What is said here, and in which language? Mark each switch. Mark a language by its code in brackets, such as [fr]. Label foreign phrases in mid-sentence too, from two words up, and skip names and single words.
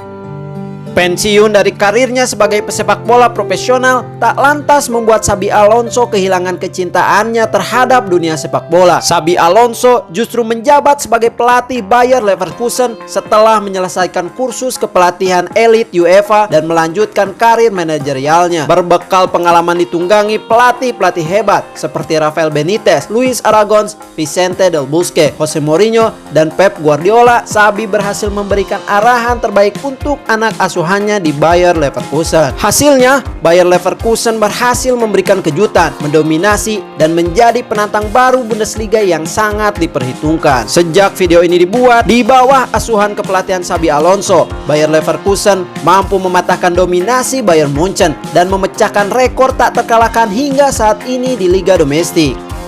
[id] Pensiun dari karirnya sebagai pesepak bola profesional tak lantas membuat Xabi Alonso kehilangan kecintaannya terhadap dunia sepak bola. Xabi Alonso justru menjabat sebagai pelatih Bayer Leverkusen setelah menyelesaikan kursus kepelatihan elit UEFA dan melanjutkan karir manajerialnya. Berbekal pengalaman ditunggangi pelatih-pelatih hebat seperti Rafael Benitez, Luis Aragon, Vicente del Bosque, Jose Mourinho, dan Pep Guardiola, Xabi berhasil memberikan arahan terbaik untuk anak asuhannya di Bayer Leverkusen. Hasilnya, Bayer Leverkusen berhasil memberikan kejutan, mendominasi, dan menjadi penantang baru Bundesliga yang sangat diperhitungkan. Sejak video ini dibuat, di bawah asuhan kepelatihan Xabi Alonso, Bayer Leverkusen mampu mematahkan dominasi Bayern Munchen dan memecahkan rekor tak terkalahkan hingga saat ini di Liga Domestik.